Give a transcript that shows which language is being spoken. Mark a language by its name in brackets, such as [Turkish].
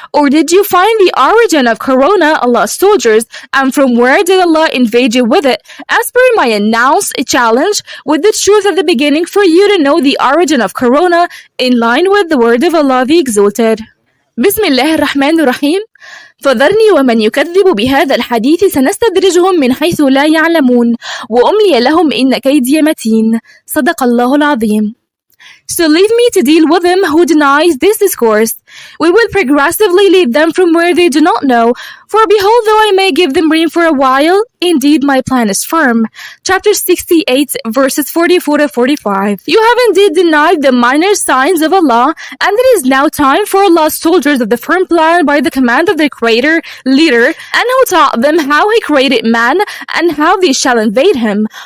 [English] Or did you find the origin of Corona, Allah's soldiers, and from where did Allah invade you with it? As per my announced challenge with the truth at the beginning, for you to know the origin of Corona, in line with the word of Allah the Exalted. [Arabic] Bismillahir Rahmanir Rahim. فذرني ومن يكذب بهذا الحديث سنستدرجهم من حيث لا يعلمون وأملي لهم إن كيدي متين صدق الله العظيم. [English] So leave me to deal with him who denies this discourse. We will progressively lead them from where they do not know. For behold, though I may give them rain for a while, indeed my plan is firm. Chapter 68, verses 44 to 45. You have indeed denied the minor signs of Allah, and it is now time for Allah's soldiers of the firm plan by the command of their Creator, Leader, and who taught them how He created man and how they shall invade him.